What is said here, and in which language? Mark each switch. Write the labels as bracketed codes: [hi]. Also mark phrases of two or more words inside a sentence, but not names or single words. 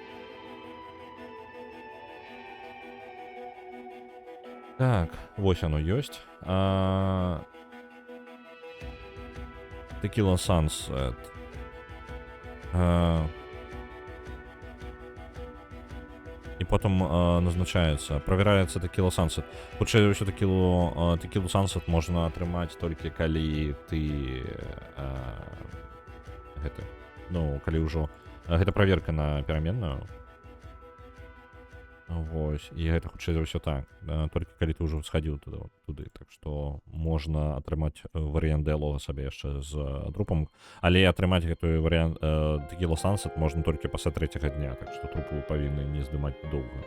[be] Так, вось оно ёсць. Tequila Sunset. [uk] І потім назначається, провіряється Tequila Sunset. [be] Хутчэй за ўсё Tequila Sunset можна атрымаць толькі калі ты гэта, ну, калі ўжо гэта праверка на пераменную. Вось, і гэта хутчэй за ўсё так, толькі калі ты ўжо схадзіў туды, так што можна атрымаць варыянт дыялога сабе яшчэ з трупам, але атрымаць гэты варыянт Tequila Sunset можна толькі пасля 3-го дня, так што трупы павінны не здымаць доўга.